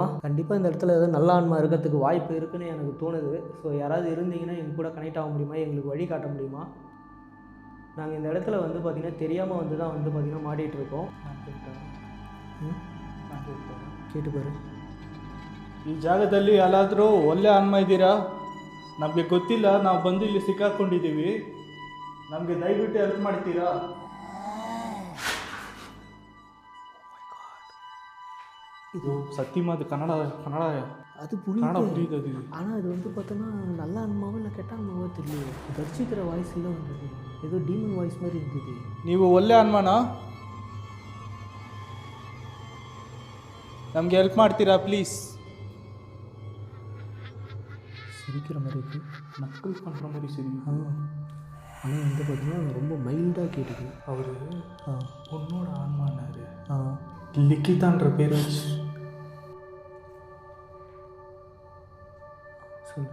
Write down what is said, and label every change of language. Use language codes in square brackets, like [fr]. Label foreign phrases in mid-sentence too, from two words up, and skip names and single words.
[ta] கண்டிப்பாக இந்த இடத்துல ஏதாவது நல்ல ஆன்மா இருக்கிறதுக்கு வாய்ப்பு இருக்குதுன்னு எனக்கு தோணுது. ஸோ யாராவது இருந்தீங்கன்னா எங்கள் கூட கனெக்ட் ஆக முடியுமா? எங்களுக்கு வழி காட்ட முடியுமா? நாங்கள் இந்த இடத்துல வந்து பார்த்திங்கன்னா தெரியாமல் வந்து தான் வந்து பார்த்திங்கன்னா மாட்டிகிட்டு இருக்கோம். நான் கேட்டேன். கேட்டு பாரு. [kn] ಈ ಜಾಗದಲ್ಲಿ ಎಲ್ಲಾದರೂ ಒಳ್ಳೆ ಆನ್ಮ ಇದ್ದೀರಾ? ನಮಗೆ ಗೊತ್ತಿಲ್ಲ, ನಾವು ಬಂದು ಇಲ್ಲಿ ಸಿಕ್ಕಾಕೊಂಡಿದ್ದೀವಿ. ನಮಗೆ ದಯವಿಟ್ಟು ಹೆಲ್ಪ್ ಮಾಡ್ತೀರಾ? [ta] இது சத்தியமாக அது கன்னடா அது கன்னடா புரியுது. புரியுது அது. ஆனால் அது வந்து பார்த்தோன்னா நல்ல ஆன்மாவோ இல்லை கெட்ட ஆன்மாவோ தெரியல. கர்ச்சிக்கிற வாய்ஸ் எல்லாம் வந்தது, ஏதோ டீமன் வாய்ஸ் மாதிரி இருந்தது. [kn] ನೀವು ಒಳ್ಳೆ ಆನ್ಮನಾ? ನಮಗೆ ಹೆಲ್ಪ್ ಮಾಡ್ತೀರಾ ಪ್ಲೀಸ್? [ta] சிரிக்கிற மாதிரி இருக்கு. நக்கல் பண்ணுற மாதிரி சரி. ஆனால் வந்து பார்த்தீங்கன்னா ரொம்ப மைல்டாக கேட்டுது. அவர் பொண்ணோட ஆன்மானாரு. ஆ லிக்கிதான்ற பேர் வச்சு சொல்லு.